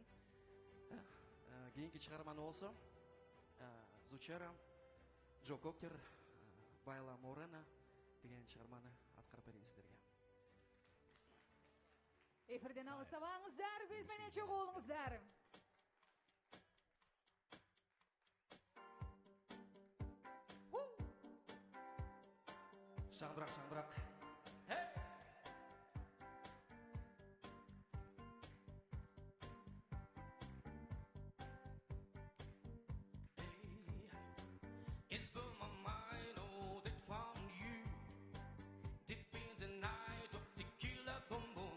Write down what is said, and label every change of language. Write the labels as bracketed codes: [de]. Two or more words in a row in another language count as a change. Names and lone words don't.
[ky] Кийинки чыгарманы болсо Зучера, Джо Кокер, Байла Морена деген чыгарманы аткарып берейин сиздерге. Эфирден алыстабаңыздар, биз менен чогуу болуңуздар. Шаңдырак. [en] It's for my mind, oh, that found you deep in the night of tequila boom boom.